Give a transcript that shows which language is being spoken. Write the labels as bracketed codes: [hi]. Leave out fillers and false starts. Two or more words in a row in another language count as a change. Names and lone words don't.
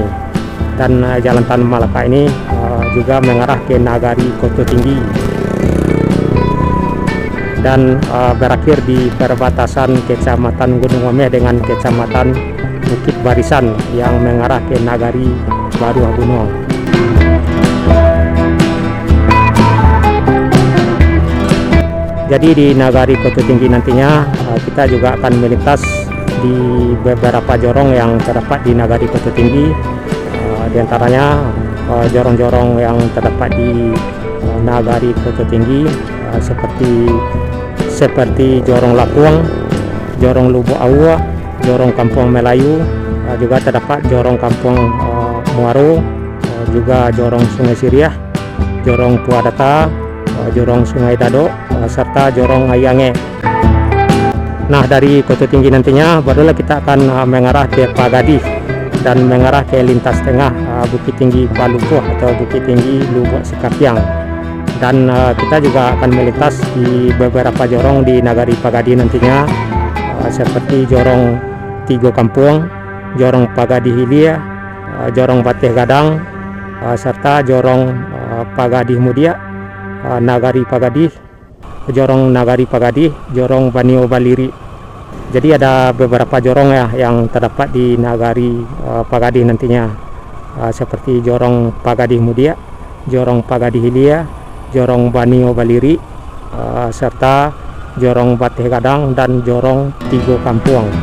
[id] Dan jalan Tan Malaka ini juga mengarah ke Nagari Koto Tinggi dan berakhir di perbatasan Kecamatan Gunung Ome dengan Kecamatan Bukit Barisan yang mengarah ke Nagari Baru Gunung. Jadi di Nagari Koto Tinggi nantinya kita juga akan melintas di beberapa jorong yang terdapat di Nagari Koto Tinggi, di antaranya jorong-jorong yang terdapat di Nagari Koto Tinggi seperti Jorong Lapuang, Jorong Lubuk Awa, Jorong Kampung Melayu, juga terdapat Jorong Kampung Muaro, juga Jorong Sungai Siriah, Jorong Puadata, Jorong Sungai Dado, serta Jorong Ayange. Nah, dari Koto Tinggi nantinya barulah kita akan mengarah ke Pagadih dan mengarah ke lintas tengah Bukit Tinggi Palupuh atau Bukit Tinggi Lubuk Sikapiang. Dan kita juga akan melintas di beberapa jorong di Nagari Pagadih nantinya, seperti Jorong Tigo Kampung, Jorong Pagadih Hilia, Jorong Bateh Gadang, serta Jorong Pagadih Mudia, Nagari Pagadih, Jorong Nagari Pagadih, Jorong Banio Baliri. Jadi ada beberapa jorong ya yang terdapat di Nagari Pagadih nantinya, seperti Jorong Pagadih Mudia, Jorong Pagadih Hilia, Jorong Banio Baliri, serta Jorong Bateh Gadang dan Jorong Tigo Kampung.